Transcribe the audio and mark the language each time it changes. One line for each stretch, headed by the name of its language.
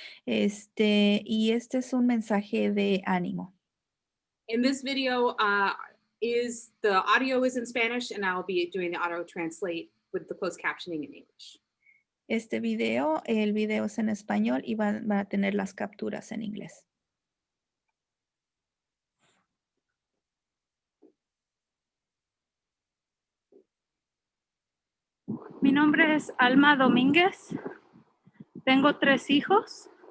Spanish: Y este es un mensaje de ánimo.
English: In this video, the audio is in Spanish, and I'll be doing the auto translate with the closed captioning in English.
Spanish: El video es en español y van a tener las capturas en inglés. Mi nombre es Alma Domínguez. Tengo 3 hijos.